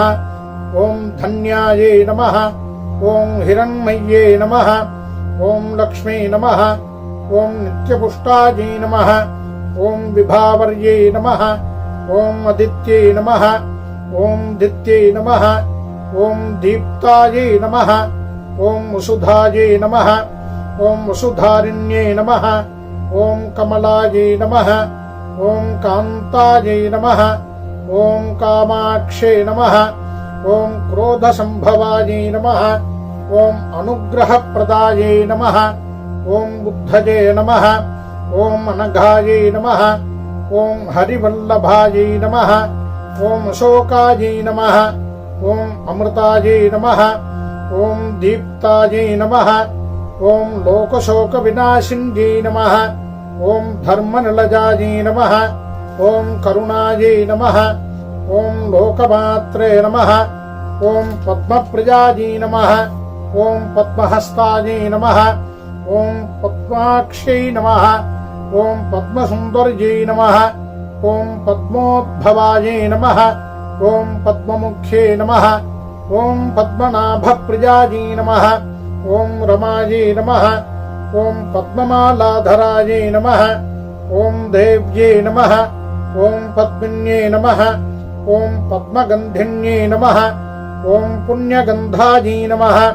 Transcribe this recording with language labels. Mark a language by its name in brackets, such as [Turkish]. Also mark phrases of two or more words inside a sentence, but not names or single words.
[Sanskrit] ॐ धन्यायै नमः ॐ हिरण्मय्यै नमः ॐ लक्ष्मी नमः ॐ नित्यपुष्टायै नमः ॐ विभावर्यै नमः ॐ अदित्यै नमः ॐ दित्यै नमः ॐ दीप्तायै नमः ॐ वसुधायै नमः ॐ वसुधारिण्यै नमः ॐ कमलायै नमः ॐ कान्तायै नमः ॐ कामाक्षे नमः ஓம் क्रोधसम्भवायै नमः ஓம் अनुग्रहप्रदायै नमः ஓம் बुद्धये नमः ஓம் अनघायै नमः ஓம் हरिवल्लभायै नमः ஓம் अशोकायै नमः ஓம் अमृतायै नमः ஓம் दीप्तायै नमः ஓம் लोकशोकविनाशिन्यै नमः ஓம் धर्मनिलजायै नमः ஓம் करुणायै नमः ॐ लोकमात्रे नमः ॐ पद्मप्रियायै नमः ॐ पद्महस्तायै नमः ॐ पद्माक्ष्यै नमः ॐ पद्मसुन्दर्यै नमः ॐ पद्मोद्भवायै नमः ॐ पद्ममुख्यै नमः ॐ पद्मनाभप्रियायै नमः ॐ रमायै नमः ॐ पद्ममालाधरायै नमः ॐ देव्यै नमः ॐ पद्मिन्यै नमः ॐ पद्मगन्धिन्यै नमः ॐ पुण्यगन्धायै नमः